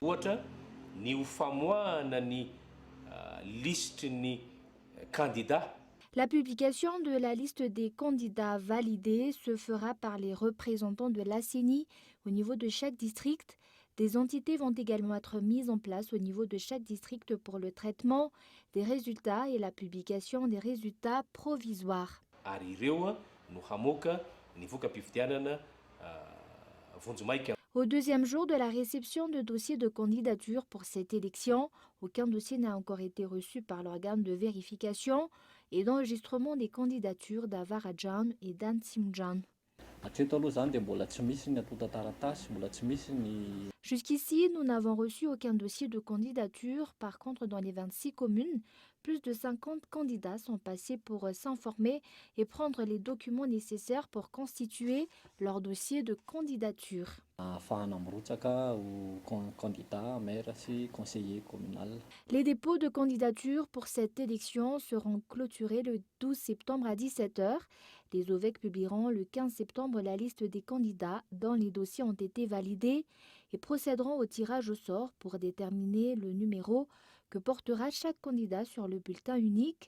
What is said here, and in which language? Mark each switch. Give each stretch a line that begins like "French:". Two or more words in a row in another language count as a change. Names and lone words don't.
French: La publication de la liste des candidats validés se fera par les représentants de la CENI au niveau de chaque district Des entités vont également être mises en place au niveau de chaque district pour le traitement des résultats et la publication des résultats provisoires.
Malagasy: Ary ireo no hamoaka ny voka-pifidianana vonjomaika.
French: Au deuxième jour de la réception de dossiers de candidature pour cette élection, aucun dossier n'a encore été reçu par l'organe de vérification et d'enregistrement des candidatures d'Avarajan et d'Antsimjan.
Malagasy: Hatreto aloha zany dia mbola tsy misy ny atota taratasy, mbola tsy misy ny
French: Jusqu'ici, nous n'avons reçu aucun dossier de candidature. Par contre, dans les 26 communes, plus de 50 candidats sont passés pour s'informer et prendre les documents nécessaires pour constituer leur dossier de candidature.
Malagasy: ahafahana mirotsaka ho candidat, maire sy
French: conseiller communal. Les dépôts de candidature pour cette élection seront clôturés le 12 septembre à 17 h. Les OVEC publieront le 15 septembre la liste des candidats dont les dossiers ont été validés et procéderont au tirage au sort pour déterminer le numéro que portera chaque candidat sur le bulletin unique.